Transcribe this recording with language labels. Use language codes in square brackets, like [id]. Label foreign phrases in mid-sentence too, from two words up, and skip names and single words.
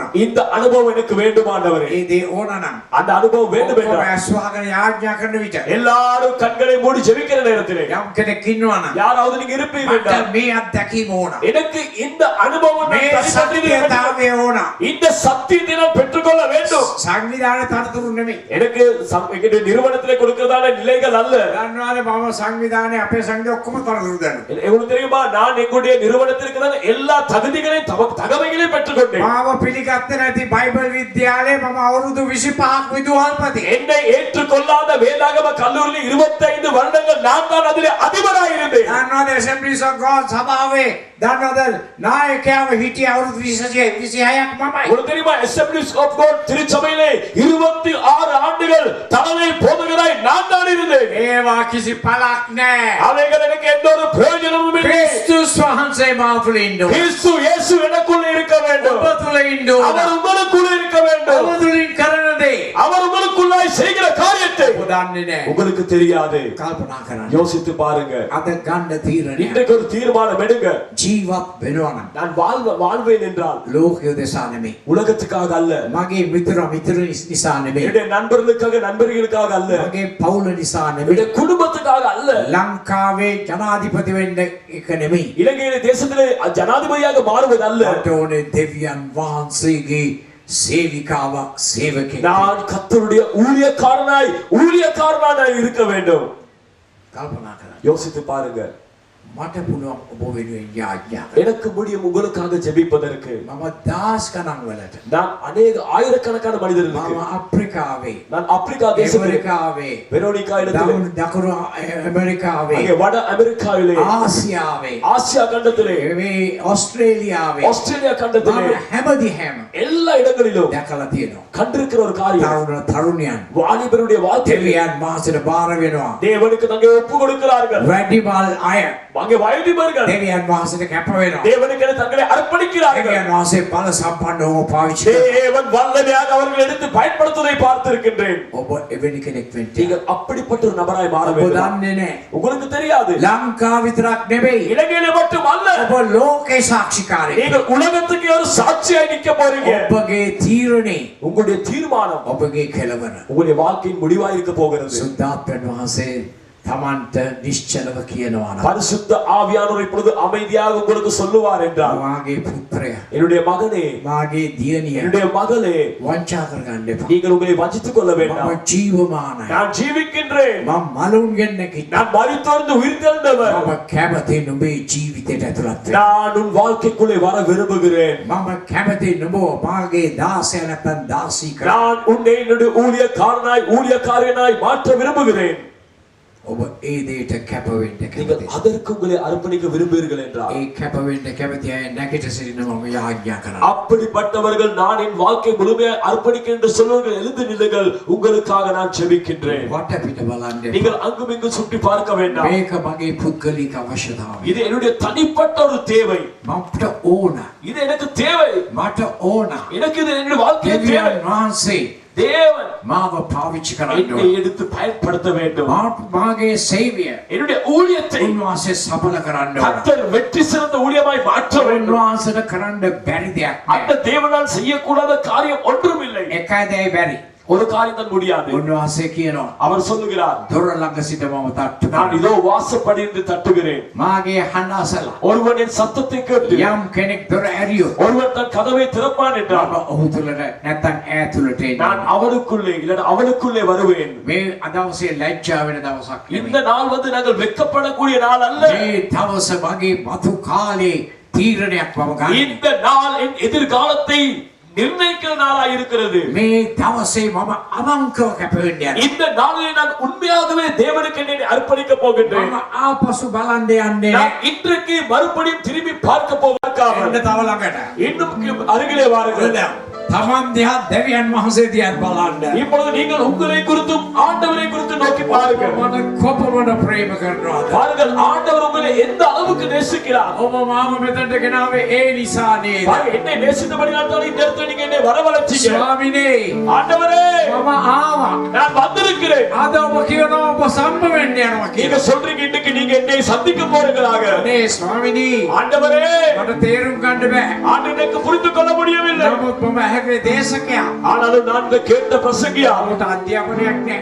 [ta] இந்த அனுபவம் எனக்கு வேண்டும் ஆண்டவரே. [si] ඒ දේ ඕන නම් [ta] அந்த அனுபவம் வேண்டும் [si] ඔක්කොම [ta] என்றால் [si] ඇස් වහගෙන යාඥා කරන විට [ta] எல்லாரும் கண்களை மூடி ஜெபிக்கிற நேரத்திலே [si] යම් කෙනෙක් ඉන්නවා නම් [ta] யாராவது நீங்க இருப்பீங்க [si] මට [ta] என்றால் [si] මේ අත්දැකීම ඕන. [ta] எனக்கு இந்த அனுபவம் நான் [si] මේ [ta] தனிப்பட்டது வேண்டும். [si] සත්‍යතාවය ඕන. [ta] இந்த சத்தியத்தை நான் பெற்றுக்கொள்ள வேண்டும். [si] සංවිධානයේ තනතුරු නෙමෙයි. [ta] எனக்கு எங்களுடைய நிறுவனத்திலே கொடுக்கிறதான நிலைகள் அல்ல. [si] දන්නවානේ මම සංවිධානයේ අපේ සංඝය ඔක්කොම තනතුරු දෙනවා. [ta] உங்களுக்கு தெரியுமா, நான் எங்களுடைய நிறுவனத்திற்கு தான் எல்லா தகுதிகளையும் தகமைகளையும் பெற்றுக்கொண்டேன். [si] මාව පිළිගත්තේ නැති බයිබල් විද්‍යාලයේ මම අවුරුදු 25ක් විදුහල්පති. [ta] என்னை ஏற்றுக்கொள்ளாத வேதாகம கல்லூரியில் 25 வருடங்கள் நான் தான் அதிலே அதிபராக இருந்தேன். [si] දන්නවද Assemblies of God සභාවේ දන්නවද නායකයාව හිටිය අවුරුදු 26ක් මමයි. [ta] உங்களுக்கு தெரியுமா, Assemblies of God திருச்சபையிலே 26 ஆண்டுகள் தலைமை போதகராய் நான் தான் இருந்தேன். [si] ඒවා කිසි පළක් නැහැ. [ta] அவைகள் எனக்கு எந்த ஒரு பிரயோஜனமும் இல்லை. [si] ක්‍රිස්තුස් වහන්සේ මා තුළ ඉන්න ඕන. [ta] கிறிஸ்து இயேசு எனக்குள்ள இருக்க வேண்டும். [si] ඔබ තුළ ඉන්න ඕන. [ta] அவர் உங்களுக்குள்ள இருக்க வேண்டும். [si] ඔබ තුළින් කරන දේ [ta] அவர் உங்களுக்குள்ளாய் செய்கிற காரியத்தை [si] ඔබ දන්නේ නැහැ. [ta] உங்களுக்கு தெரியாது. [si] කල්පනා කරන්න. [ta] யோசித்து பாருங்க. [si] අද ගන්න තීරණය [ta] இன்றைக்கு ஒரு தீர்மானம் எடுங்க. [si] ජීවත් වෙනවා නම් [ta] நான் வாழ்வேன் என்றால் [si] ලෝකය දෙසා නෙමෙයි. [ta] உலகத்துக்காக அல்ல, [si] මගේ මිතුරු නිසා නෙමෙයි. [ta] என்னுடைய நண்பர்களுக்காக நண்பர்களுக்காக அல்ல, [si] මගේ පවුල නිසා නෙමෙයි. [ta] என்னுடைய குடும்பத்துக்காக அல்ல, [si] ලංකාවේ ජනාධිපති වෙන්න එක නෙමෙයි. [ta] இலங்கையில தேசத்திலே ஜனாதிபதியாக மாறுவது அல்ல. [si] මට ඕනේ දෙවියන් වහන්සේගේ සේවිකාවක් සේවකෙක්. [ta] நான் கர்த்தருடைய ஊழியக்காரனாய் இருக்க வேண்டும். [si] කල්පනා කරන්න. [ta] யோசித்து பாருங்க. [si] මට පුළුවන් ඔබ වෙනුවෙන් යාඥා කරන්න. [ta] எனக்கு முடியும் உங்களுக்காக ஜெபிப்பதற்கு. [si] මම දහස් ගණන් වලට [ta] நான் அநேக ஆயிரக்கணக்கான மனிதர்களுக்கு, [si] මම අප්‍රිකාවේ [ta] நான் ஆப்பிரிக்கா தேசத்திலே, [si] ඇමරිකාවේ [ta] வெரோனிகா இடத்திலே, [si] දකුණු ඇමරිකාවේ [ta] அங்கே வட அமெரிக்காவிலே, [si] ආසියාවේ [ta] ஆசியா கண்டத்திலே, [si] මේ ඔස්ට්‍රේලියාවේ [ta] ஆஸ்திரேலியா கண்டத்திலே, [si] මම හැමදිහැම [ta] எல்லா இடங்களிலும் [si] දැකලා තියෙනවා. [ta] கண்டிருக்கிற ஒரு காரியம், [si] තරුණයන් [ta] வாலிபருடைய வாழ்க்கையிலே [si] දෙවියන් වහන්සේට බාර වෙනවා. [ta] தேவனுக்கு தங்களை ஒப்பு கொடுக்கிறார்கள். [si] වැඩිමල් අය [ta] அங்கே வயோதிபர்கள் [si] දෙවියන් වහන්සේට කැප වෙනවා. [ta] தேவனுக்கு தங்களை அர்ப்பணிக்கிறார்கள். [si] දෙවියන් වහන්සේ බල සම්පන්නව පාවිච්චි කරනවා. [ta] தேவன் வல்லமையாக அவர்கள் எடுத்து பயன்படுத்துவதை பார்த்திருக்கின்றேன். [si] ඔබ එවැනි කෙනෙක් වෙන්න. [ta] நீங்கள் அப்படிப்பட்ட ஒரு நபராய் மாற [si] ඔබ [ta] வேண்டும். [si] දන්නේ නැහැ. [ta] உங்களுக்கு தெரியாது. [si] ලංකාව විතරක් නෙවෙයි. [ta] இலங்கையில மட்டும் அல்ல. [si] ඔබ ලෝකේ සාක්ෂිකාරයෙක්. [ta] நீங்கள் உலகத்துக்கு ஒரு சாட்சியாய் நிக்க போறீங்க. [si] ඔබගේ තීරණේ [ta] உங்களுடைய தீர்மானம் [si] ඔබගේ කෙලවර. [ta] உங்களுடைய வாழ்க்கையின் முடிவாய் இருக்க போகிறது. [si] සුද්ධාත්මයන් වහන්සේ තමන්ට නිශ්චලව කියනවා නම් [ta] பரிசுத்த ஆவியானவர் இப்பொழுது அமைதியாக உங்களுக்கு சொல்லுவார் என்றால், [si] මාගේ පුත්‍රයා [ta] என்னுடைய மகனே, [si] මාගේ දියණිය [ta] என்னுடைய மகளே, [si] වංචා කරගන්න එපා. [ta] நீங்கள் உங்களை வஞ்சித்துக் கொள்ள வேண்டாம். [si] මම ජීවමානයි. [ta] நான் ஜீவிக்கின்றேன். [si] මම මලුන්ගෙන් නැගිට්ටා. [ta] நான் மரித்தோர்ந்து உயிர்த்தெழுந்தவர். [si] මම කැමති නුඹේ ජීවිතයට ඇතුළත් වෙන්න. [ta] நான் உன் வாழ்க்கைக்குள்ளே வர விரும்புகிறேன். [si] මම කැමති නුඹ මාගේ දාසය නැත්නම් දාසී කරන්න. [ta] நான் உன்னை என்னுடைய ஊழியக்காரனாய் ஊழியக்காரியனாய் மாற்ற விரும்புகிறேன். [si] ඔබ ඒ දෙයට කැප වෙන්න [ta] நீங்கள் [si] කැමතිද? [ta] அதற்கு உங்களை அர்ப்பணிக்க விரும்புகிறீர்கள் என்றால், [si] ඒ කැප වෙන්න කැමති අය නැගිට සිටින මම යාඥා කරනවා. [ta] அப்படிப்பட்டவர்கள் நான் என் வாழ்க்கை முழுமையாக அர்ப்பணிக்க என்று சொல்வர்கள் எழுந்து நில்லுங்கள், உங்களுக்காக நான் ஜெபிக்கின்றேன். [si] වටපිට බලන්න එපා. [ta] நீங்கள் அங்கும் இங்கும் சுற்றி பார்க்க வேண்டாம். [si] මේක මගේ පුද්ගලික අවශ්‍යතාවය. [ta] இது என்னுடைய தனிப்பட்ட ஒரு தேவை. [si] මට ඕන. [ta] இது எனக்கு தேவை. [si] මට ඕන. [ta] எனக்கு இது என்னுடைய வாழ்க்கையின் தேவை. [si] දෙවියන් වහන්සේ [ta] தேவன் [si] මාව පාවිච්චි කරන්න [ta] என்னை [si] ඕන. [ta] எடுத்து பயன்படுத்த வேண்டும். [si] මාගේ සේවය [ta] என்னுடைய ஊழியத்தை [si] උන්වහන්සේ සඵල කරන්න ඕන. [ta] கர்த்தர் வெற்றி சிறந்த ஊழியமாய் மாற்ற வேண்டும். [si] උන්වහන්සේට කරන්න බැරි දෙයක් නෑ. [ta] அந்த தேவனால் செய்யக்கூடாத காரியம் ஒன்றும் இல்லை. [si] එකයි බැරි. [ta] ஒரு காரியம் தான் முடியாது. [si] උන්වහන්සේ කියනවා [ta] அவர் சொல்லுகிறார், [si] දොර ළඟ සිට මම තට්ටු [ta] நான் [si] කරනවා. [ta] இதோ வாசப்படி என்று தட்டுகிறேன். [si] මාගේ හඬ අසලා [ta] ஒருவன் என் சத்தத்தை கேட்டு [si] යම් කෙනෙක් දොර ඇරියොත් [ta] ஒருவன் தன் கதவை திறப்பான் என்றால், [si] මම ඔහු තුලට නැත්නම් ඈ තුලට [ta] நான் [si] එනවා. [ta] அவனுக்குள்ளே இல்ல அவனுக்குள்ளே வருவேன். [si] මේ අදවසේ ලැජ්ජා වෙන දවසක් [ta] இந்த [si] නෙමෙයි. [ta] நாள் வந்து நாங்கள் வெட்கப்படக்கூடிய நாள் அல்ல. [si] මේ දවස මගේ මතු කාලේ තීරණයක් මම ගන්න. [ta] இந்த நாள் என் எதிர்காலத்தை நிர்ணயிக்கிற நாளாய் இருக்கிறது. [si] මේ දවසේ මම අවංකව කැප වෙන්න යනවා. [ta] இந்த நாளிலே நான் உண்மையாகவே தேவனுக்கு என்னை அர்ப்பணிக்க போகின்றேன். [si] මම ආපසු බලන්න යන්නේ [ta] நான் [si] නැහැ. [ta] இன்றைக்கு மறுபடியும் திரும்பி பார்க்க போவதற்காக [si] එන්න තව ළඟට. [ta] இன்னும் அருகிலே வாருங்கள். [si] තමන් දිහා දෙවියන් වහන්සේ දිහා බලන්න. [ta] இப்பொழுது நீங்கள் உங்களை குறித்தும் ஆண்டவரை குறித்து நோக்கி பாருங்கள். [si] මම කොපමණ ප්‍රේම කරනවාද? [ta] பாருங்கள், ஆண்டவர் உங்களை எந்த அளவுக்கு நேசிக்கிறார். [si] ඔබ මාව මෙතනට ගෙනාවේ ඒ නිසා නේද? [ta] பாருங்கள், என்னை நேசித்தபடியால் தான் இந்த இடத்துல நீங்க என்னை வரவழைச்சீங்க. [si] ස්වාමිනේ [ta] ஆண்டவரே, [si] මම ආවා. [ta] நான் வந்திருக்கிறேன். [si] අද ඔබ කියනවා ඔබ සම්ම වෙන්න යනවා [ta] நீங்க [si] කියලා. [ta] சொல்றீங்க இன்னைக்கு நீங்க என்னை சந்திக்க போறீங்களாக. [si] නේ ස්වාමිනේ [ta] ஆண்டவரே, [si] මට තේරුම් ගන්න බෑ. [ta] ஆண்டு எனக்கு புரிந்து கொள்ள முடியவில்லை. [si] නමුත් මම ඇහැගේ දේශකයා. [ta] ஆனாலும் நான் இந்த கேட்ட பிரசங்கியா, [si] ඔබට අධ්‍යාපනයක් නැහැ.